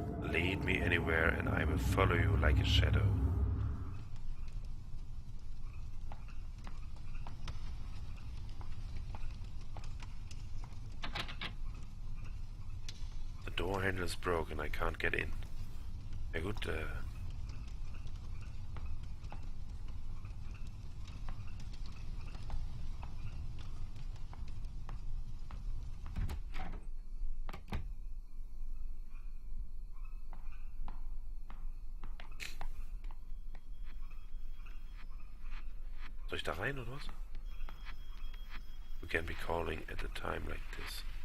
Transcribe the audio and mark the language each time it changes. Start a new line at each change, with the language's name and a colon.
English: Lead me anywhere and I will follow you like a shadow. The door handle is broken, I can't get in.
German: Ja gut, soll ich da rein oder was?
English: You can be calling at a time like this.